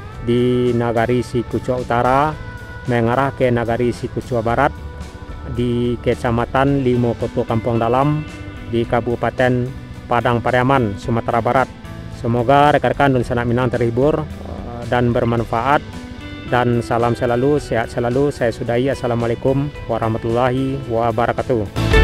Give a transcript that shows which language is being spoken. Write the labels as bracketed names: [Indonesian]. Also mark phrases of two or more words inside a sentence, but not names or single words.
[Indonesian] di Nagari Sikucua Utara mengarah ke Nagari Sikucua Barat di Kecamatan Limokoto Kampung Dalam di Kabupaten Padang Pariaman, Sumatera Barat. Semoga rekan-rekan Dun Sanak Minang terhibur dan bermanfaat, dan salam selalu, sehat selalu. Saya sudahi. [Arabic] Assalamualaikum warahmatullahi wabarakatuh.